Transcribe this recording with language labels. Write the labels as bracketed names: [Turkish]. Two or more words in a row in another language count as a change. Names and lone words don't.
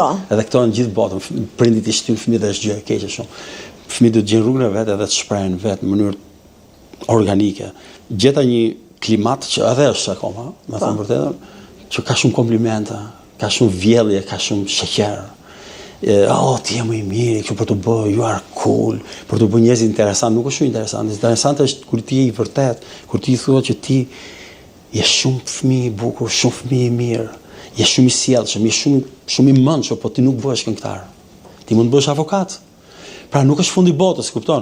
[Albanian] Edhe këto në gjithë botën, prindit i shtyn fëmijët është gjë e keqe shumë. Fëmijët duhet të gjejnë rrugën e vet edhe të shprehen vet në mënyrë organike. Gjeta një klimat që edhe është akoma, me thënë vërtetën, që ka shumë komplimente, ka shumë vjellje, ka shumë sheqer. Ti je më i mirë, kështu për të bërë, [English] you are cool, [Albanian] për të bërë njerëz interesant, nuk është shumë interesant. Interesant është kur ti je i vërtet, kur ti thuhet që ti je shumë fëmijë i bukur, shumë fëmijë i mirë, je shumë i sjellshëm, je shumë i mençur, po ti nuk bëhesh këngëtar. Ti mund të bësh avokat. Pra nuk është fundi botës, kupton?